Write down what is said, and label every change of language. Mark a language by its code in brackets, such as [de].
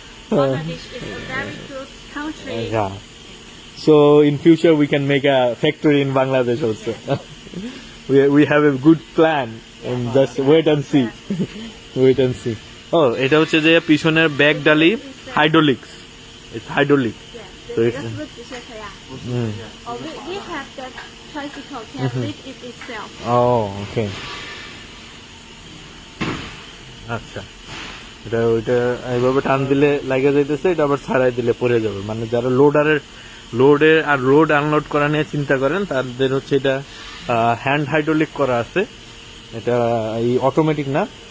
[en] Bangladesh is a very good country. Yeah. So in future we can make a factory in Bangladesh also. we have a good plan and just wait and see. Wait and see. [bn] Oh, এটা হচ্ছে যে পিছনের back ডালি hydraulics. [en] It's hydraulic. Yeah, So it's- [zh] 这是不是直线车呀？ [en] we have the tricycle can lift it itself. Oh, okay. [bn] আচ্ছা, এটা ওইটা এইভাবে টান দিলে লাগে যাইতেছে, এটা আবার ছাড়াই দিলে পড়ে যাবে। মানে যারা লোডের আর লোড আনলোড করা নিয়ে চিন্তা করেন তাদের হচ্ছে এটা হ্যান্ড হাইড্রোলিক করা আছে, এটা এই অটোমেটিক না।